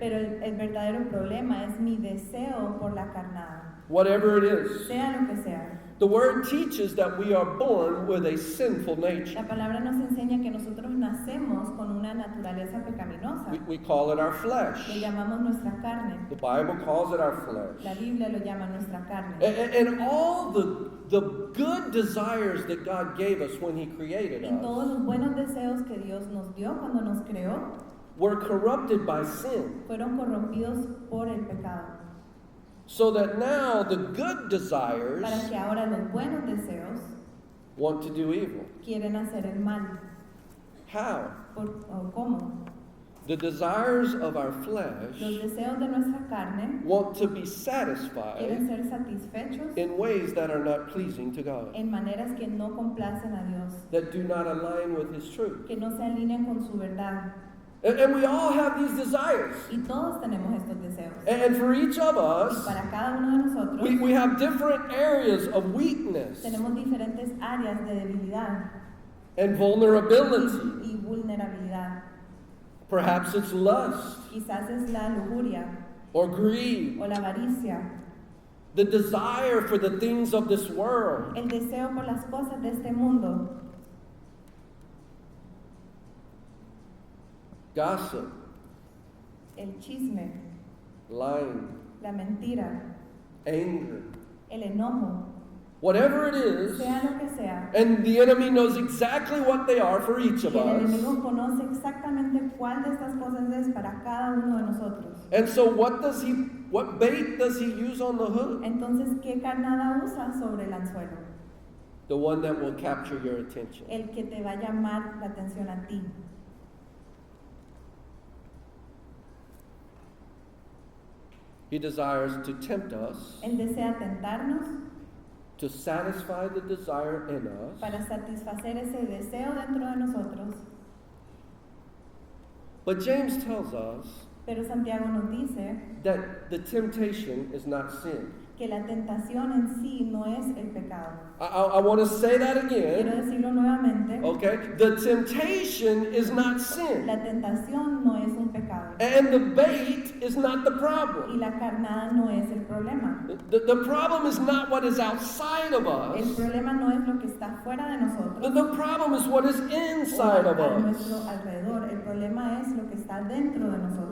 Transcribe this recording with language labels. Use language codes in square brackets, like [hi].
[es] pero el verdadero problema es mi deseo por la carnada, [en] whatever it is. [es] sea lo que sea. [en] The word teaches that we are born with a sinful nature. [es] La palabra nos enseña que nosotros nacemos con una naturaleza pecaminosa. [en] We call it our [es] Le [en] flesh. [es] llamamos nuestra carne. [en] The Bible calls it our [es] La [en] flesh. [es] Biblia lo llama nuestra carne. [en] And all the good desires that God gave us when He created [es] Y todos los buenos deseos que Dios nos dio cuando nos creó [en] were corrupted by sin. [es] fueron corrompidos por el pecado. [en] So that now the good desires [es] que ahora los buenos deseos [en] want to do evil. [es] quieren hacer el mal. [en] How? [es] ¿O cómo? [en] The desires of our [es] Los [en] flesh [es] deseos de nuestra carne [en] want to be [es] quieren [en] satisfied [es] ser satisfechos [en] in ways that are not pleasing to God, [es] en maneras que no complacen a Dios, [en] that do not align with His truth. [es] que no se alinean con su verdad. [en] And we all have these desires. [es] Y todos tenemos estos deseos. [en] And for each of [es] Y [en] us, [es] para cada uno de nosotros [en] we have different areas of weakness [es] tenemos diferentes áreas de debilidad [en] and vulnerability. [es] y vulnerabilidad. [en] Perhaps it's lust [es] Quizás es la lujuria [en] or greed, [es] o la avaricia, [en] the desire for the things of this world. [es] el deseo por las cosas de este mundo, [en] Gossip, [es] el chisme, [en] lying, [es] la mentira, [en] anger, [es] el enojo, [en] whatever it is. [es] sea lo que sea. [en] And the enemy knows exactly what they are for each [es] Y [en] of [es] el [en] us. [es] enemigo conoce exactamente cuál de estas cosas es para cada uno de nosotros. [en] And so what bait does he use on the hook? [es] Entonces, ¿qué carnada usa sobre el anzuelo? [en] The one that will capture your attention. [es] El que te va a llamar la atención a ti. [en] He desires to tempt us, [es] Él desea tentarnos [en] to satisfy the desire in us, [es] para satisfacer ese deseo dentro de nosotros. [en] but James tells us [es] Pero Santiago nos dice [en] that the temptation is not sin. [es] que la tentación en sí no es el pecado. [en] I want to say that [es] Quiero [en] again. [es] decirlo nuevamente. [en] Okay? The temptation is not sin. [es] La tentación no es un pecado. [en] And the bait is not the [es] Y [en] problem. [es] la carnada no es el problema. [en] The problem is not what is outside of [es] El [en] us. [es] problema no es lo que está fuera de nosotros [en] The problem is what is [es] o [en] inside of [es] a [en] us. [es] nuestro alrededor. El problema es lo que está dentro de nosotros.